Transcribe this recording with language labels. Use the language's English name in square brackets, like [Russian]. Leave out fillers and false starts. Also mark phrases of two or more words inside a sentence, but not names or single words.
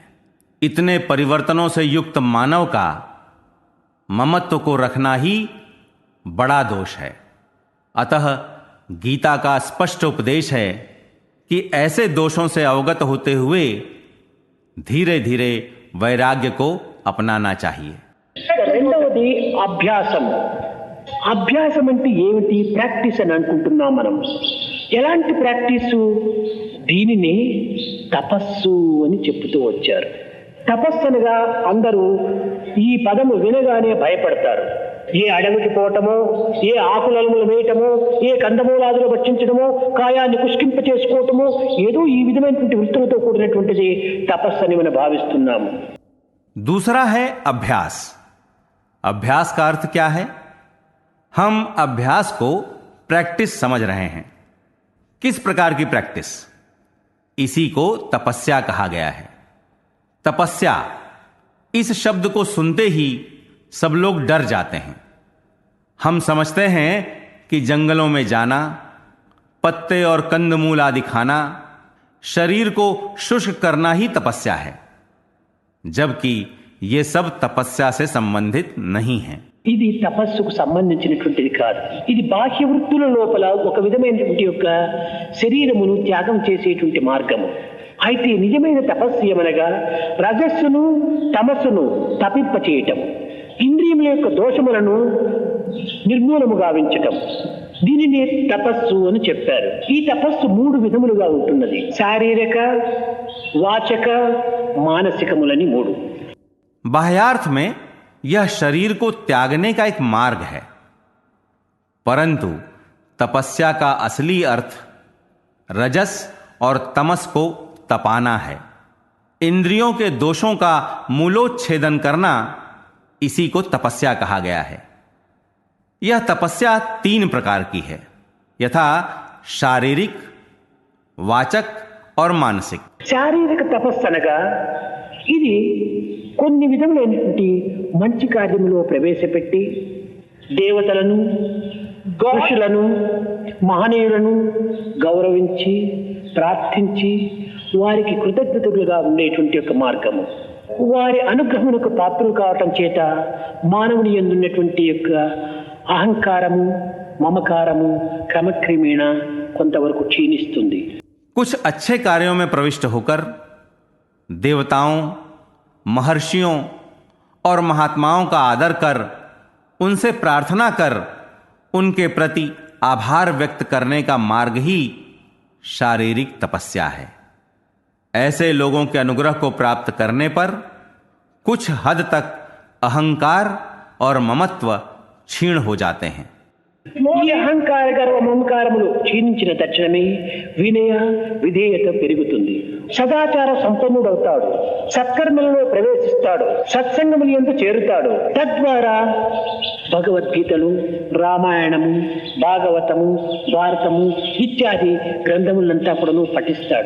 [Hindi] इतने परिवर्तनों से युक्त मानव का ममत्व को रखना ही बड़ा दोष है। अतः गीता का स्पष्ट उपदेश है कि ऐसे दोषों से अवगत होते हुए धीरे धीरे वैराग्य को अपनाना चाहिए। [Telugu] రెండవది అభ్యాసం. అభ్యాసం అంటే ఏమిటి? ప్రాక్టీస్ అని అనుకుంటున్నాం మనం. ఎలాంటి ప్రాక్టీసు? దీనిని తపస్సు అని చెప్తూ వచ్చారు. తపస్సు అనగా అందరూ ఈ పదము వినగానే భయపడతారు. ఏ అడవికి పోవటమో, ఏ ఆకులను వేయటమో, ఏ కందమూలాదులు భక్షించడమో, కాయాన్ని పుష్కింప చేసుకోవటమో, ఏదో ఈ విధమైనటువంటి వృత్తులతో కూడినటువంటిది తపస్సు అని మనం భావిస్తున్నాము. [Hindi] दूसरा है अभ्यास। अभ्यास का अर्थ क्या है? हम अभ्यास को प्रैक्टिस समझ रहे हैं। किस प्रकार की प्रैक्टिस? इसी को तपस्या कहा गया है। तपस्या, इस शब्द को सुनते ही सब लोग डर जाते हैं। हम समझते हैं कि जंगलों में जाना, पत्ते और कंदमूल आदि खाना, शरीर को शुष्क करना ही तपस्या है, जबकि ये सब तपस्या से संबंधित नहीं है। [Telugu] ఇది తపస్సుకు సంబంధించినటువంటిది కాదు. ఇది బాహ్య వృత్తుల లోపల ఒక విధమైనటువంటి యొక్క శరీరమును త్యాగం చేసేటువంటి మార్గము. అయితే నిజమైన తపస్సు ఏమనగా రజస్సును తమస్సును తపింప చేయటం, ఇంద్రియముల యొక్క దోషములను నిర్మూలము గావించటం, దీనిని తపస్సు అని చెప్పారు. ఈ తపస్సు 3 విధములుగా ఉంటున్నది. శారీరక, వాచక, మానసికములని 3. [Hindi] बाह्यार्थ में यह शरीर को त्यागने का एक मार्ग है, परंतु तपस्या का असली अर्थ रजस और तमस को तपाना है। इंद्रियों के दोषों का मूलोच्छेदन करना, इसी को तपस्या कहा गया है। यह तपस्या 3 प्रकार की है, यथा शारीरिक, वाचक और मानसिक। [Telugu] శారీరక తపస్సు అనగా ఇది కొన్ని విధములైనటువంటి మంచి కార్యములో ప్రవేశపెట్టి దేవతలను, ఋషులను, మహనీయులను గౌరవించి ప్రార్థించి వారికి కృతజ్ఞతలుగా ఉండేటువంటి ఒక మార్గము. వారి అనుగ్రహమునకు పాత్రలు కావటం చేత మానవుని యందు ఉన్నటువంటి యొక్క అహంకారము, మమకారము క్రమక్రమేణ కొంతవరకు క్షీణిస్తుంది. [Hindi] कुछ अच्छे कार्यों में प्रविष्ट होकर देवताओं, महर्षियों और महात्माओं का आदर कर, उनसे प्रार्थना कर, उनके प्रति आभार व्यक्त करने का मार्ग ही शारीरिक तपस्या है। ऐसे लोगों के अनुग्रह को प्राप्त करने पर कुछ हद तक अहंकार और ममत्व क्षीण हो जाते हैं। [Telugu] ఈ అహంకార గర్వ మమకారములు క్షీణించిన తక్షణమే వినయ విధేయత పెరుగుతుంది. సదాచార సంపన్నుడవుతాడు, సత్కర్మలలో ప్రవేశిస్తాడు, సత్సంగముల యందు చేరుతాడు. తద్వారా భగవద్గీతలు, రామాయణము, భాగవతము, భారతము ఇత్యాది గ్రంథములంతా కూడాను పఠిస్తాడు.